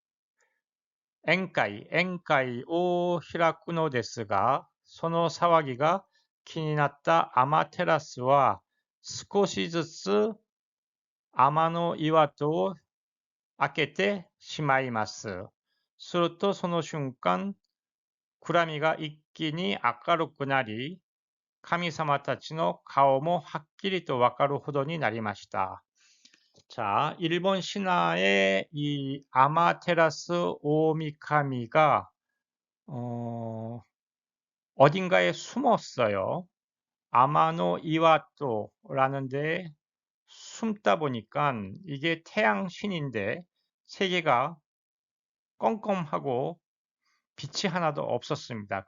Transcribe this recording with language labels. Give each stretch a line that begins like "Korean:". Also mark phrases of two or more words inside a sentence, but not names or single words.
Japanese: 宴会を開くのですが、その騒ぎが気になったアマテラスは少しずつ天の岩戸を開けてしまいます。するとその瞬間、暗闇が一気に明るくなり、神様たちの顔もはっきりとわかるほどになりました。
Korean: 자, 일본 신화의 이 아마테라스 오미카미가 어딘가에 숨었어요. 아마노 이와토라는 데 숨다 보니까 이게 태양 신인데 세계가 껌껌하고 빛이 하나도 없었습니다.